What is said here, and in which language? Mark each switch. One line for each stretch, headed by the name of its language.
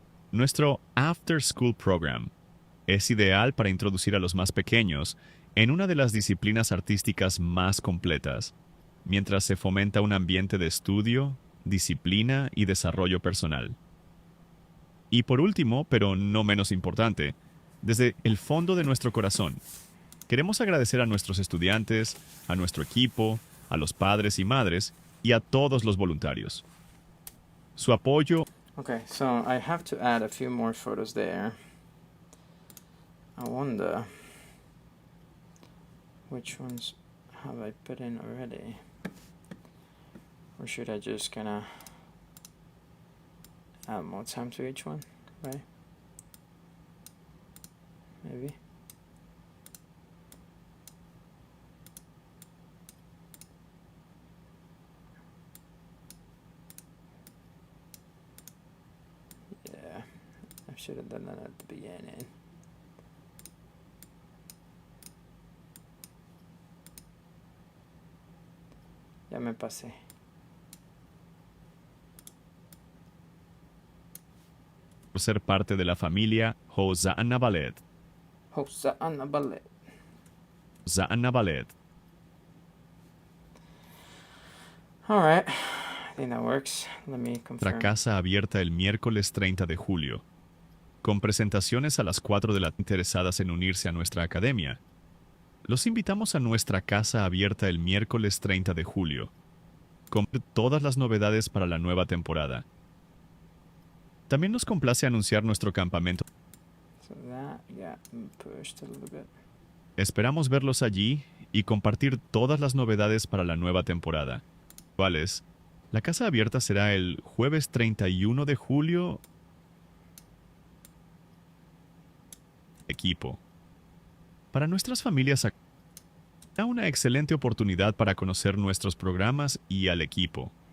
Spanish: Nuestro After School Program es ideal para introducir a los más pequeños en una de las disciplinas artísticas más completas, mientras se fomenta un ambiente de estudio, disciplina y desarrollo personal. Y por último, pero no menos importante, desde el fondo de nuestro corazón, queremos agradecer a nuestros estudiantes, a nuestro equipo, a los padres y madres y a todos los voluntarios. Su apoyo
English: Okay, so I have to add a few more photos there. I wonder which ones have I put in already, or should I just kind of add more time to each one, right? Maybe. Yeah, I should have done that at the beginning.
Spanish: Ya me pasé. Por ser parte de la familia Hozanna Ballet. Hozanna Ballet. Hozanna Ballet.
English: All right, I think that works. Let me
Spanish: Nuestra
English: confirm.
Spanish: casa abierta el miércoles 30 de julio, con presentaciones a las 4 de la tarde interesadas en unirse a nuestra academia. Los invitamos a nuestra casa abierta el miércoles 30 de julio, con todas las novedades para la nueva temporada. También nos complace anunciar nuestro campamento.
English: So that got pushed a little bit.
Spanish: Esperamos verlos allí y compartir todas las novedades para la nueva temporada. ¿Cuáles? La casa abierta será el jueves 31 de julio. Equipo. Para nuestras familias, será una excelente oportunidad para conocer nuestros programas y al equipo.